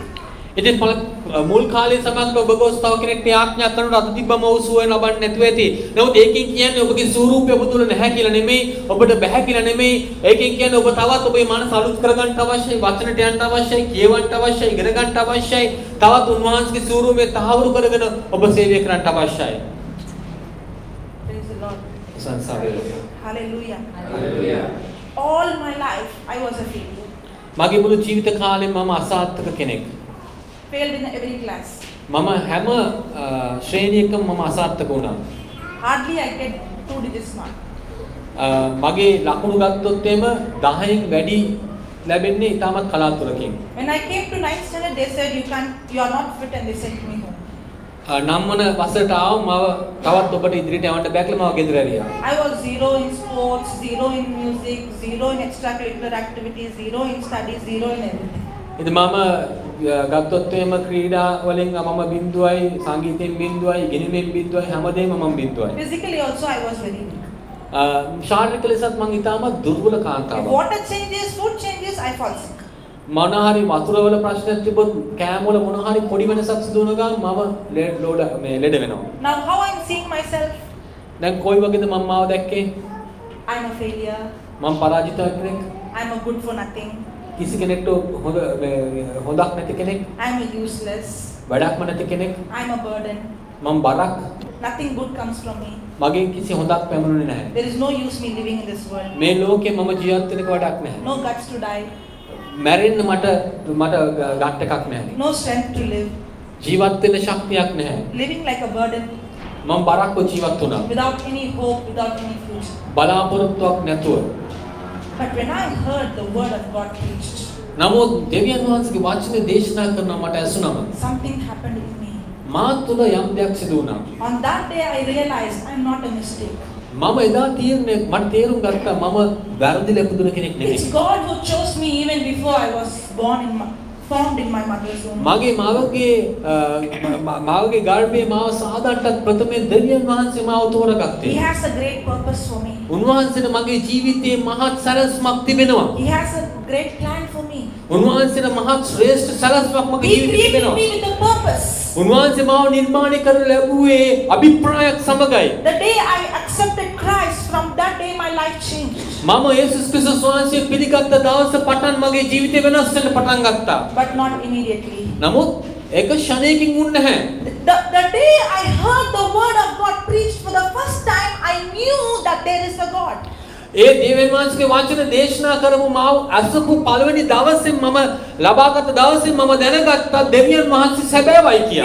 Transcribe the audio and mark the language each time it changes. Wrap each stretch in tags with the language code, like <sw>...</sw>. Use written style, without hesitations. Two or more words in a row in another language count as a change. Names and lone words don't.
<si>ඉතින් මුල් කාලේ සමහරවිට ඔබ ගොස් තව කෙනෙක්ට යාඥා කරනකොට අත තිබ්බම ඔව් සුවය ලබන්නේ නැතුව ඇති. නමුත් ඒකෙන් කියන්නේ ඔබගේ ස්වරූපය ඔබ තුල නැහැ කියලා නෙමෙයි, ඔබට බැහැ කියලා නෙමෙයි. ඒකෙන් කියන්නේ ඔබ තවත් ඔබේ මනස අලුත් කරගන්න අවශ්‍යයි, වචනට යන්න අවශ්‍යයි, කියවන්න අවශ්‍යයි, ඉගෙන ගන්න අවශ්‍යයි. තවත් උන්වහන්සේගේ ස්වරූපය තහවුරු කරගෙන ඔබ සේවය කරන්න අවශ්‍යයි.</si> <en>Praise the Lord.</en> <si>සංසාරේ.</si> <en>Hallelujah. Hallelujah. All my life, I was a failure.</en> <si>මගේ මුළු ජීවිත කාලෙම මම අසාර්ථක කෙනෙක්.</si> <en>Failed in every class.</en> <si>මම හැම ශ්‍රේණියකම මම අසාර්ථක වුණා.</si> <en>Hardly I get 2 digits mark.</en> <si>මගේ ලකුණු ගත්තොත් එම 10න් වැඩි ලැබෙන්නේ ඉතාමත් කලාතුරකින්.</si> <en>When I came to 9th standard, they said you are not fit, and they sent me home.</en> <si>නම්මන වසරට ආව මම තවත් ඔබට ඉදිරියට යවන්න බෑ කියලා මම ගෙදර ඇරියා.</si> <en>I was 0 in sports, 0 in music, 0 in extracurricular activities, 0 in studies, 0 in everything.</en> <si>ඉතින් මම ගත්තොත් එම ක්‍රීඩා වලින් මම බිඳුවයි, සංගීතයෙන් බිඳුවයි, ගිණුමෙන් බිඳුවයි, හැමදේම මම බිඳුවයි.</si> <en>Physically also I was very weak.</en> <si>ශාරීරික ලෙසත් මම ඉතාමත් දුර්වල</si> <en>If</en> <si>කාන්තාවක්.</si> <en>water changes, food changes, I fall sick.</en> <si>මොන හරි වතුර වල ප්‍රශ්නයක් තිබ්බොත් කෑම වල මොන හරි පොඩි වෙනසක් සිදු වුණ ගමන් මම ලෙඩ වෙනවා.</si> <en>Now how I'm seeing myself?</en> <si>දැන් කොයි වගේද මම මාව දැක්කේ?</si> <en>I'm a failure.</en> <si>මම පරාජිත කෙනෙක්.</si> <en>I'm a good for nothing.</en> <si>කිසි කෙනෙක්ට හොඳක් නැති කෙනෙක්.</si> <en>I'm a useless.</en> <si>වැඩක්ම නැති කෙනෙක්.</si> <en>I'm a burden.</en> <si>මම බරක්.</si> <en>Nothing good comes from me.</en> <si>මගෙන් කිසි හොඳක් පැමුණුනේ නැහැ.</si> <en>There is no use me living in this world.</en> <si>මේ ලෝකේ මම ජීවත් වෙනක වැඩක් නැහැ.</si> <en>No guts to die.</en> <si>මැරෙන්න මට ගට් එකක් නැහැ.</si> <en>No strength to live.</en> <si>ජීවත් වෙන්න ශක්තියක් නැහැ.</si> <en>Living like a burden.</en> <si>මම බරක්ව ජීවත් වුණා.</si> <en>Without any hope, without any future.</en> <si>බලාපොරොත්තුවක් නැතුව.</si> <en>But when I heard the word of God preached,</en> <si>නමුත් දෙවියන් වහන්සේගේ වචනේ දේශනා කරනවා මට ඇසුණම</si> <en>something happened in me.</en> <si>මා තුළ යම් දෙයක් සිදු වුණා.</si> <en>On that day I realized I'm not a mistake.</en> <si>මම එදා තීරණය මට තේරුම් ගත්තා මම වැරදිලා ඉපදුන කෙනෙක් නෙමෙයි.</si> <en>It's God who chose me even before I was formed in my mother's womb.</en> <si>මගේ මාගේ ගර්භයේ මාව සාදන්නට ප්‍රථමයෙන් දෙවියන් වහන්සේ මාව තෝරගත්තේ.</si> <en>He has a great purpose for me.</en> <si>උන්වහන්සේට මගේ ජීවිතයේ මහත් සැලැස්මක් තිබෙනවා.</si> <en>He has a great plan for me.</en> <si>උන්වහන්සේට මහත් ශ්‍රේෂ්ඨ සැලැස්මක් මගේ</si> <en>He</en> <si>ජීවිතේ</si> <en>created</en> <si>තිබෙනවා.</si> <en>me with a purpose.</en> <si>උන්වහන්සේ මාව නිර්මාණය කරලා ලැබුවේ අභිප්‍රායක් සමගයි.</si> <en>The day I accepted Christ, from that day my life changed.</en> <si>මම යේසුස් ක්‍රිස්තුස් වහන්සේ පිළිගත් දවස පටන් මගේ ජීවිතේ වෙනස් වෙන්න පටන් ගත්තා.</si> <en>But not immediately.</en> <si>නමුත් ඒක ෂණයකින් වුණ නැහැ.</si> <en>The day I heard the word of God preached for the first time, I knew that there is a God.</en> <si>ඒ දෙවියන් වහන්සේගේ වචන දේශනා කරපු මාව අසපු පළවෙනි දවසේ මම ලබාගත් දවසේ මම දැනගත්තා දෙවියන් වහන්සේ සැබෑවයි කියලා.</si>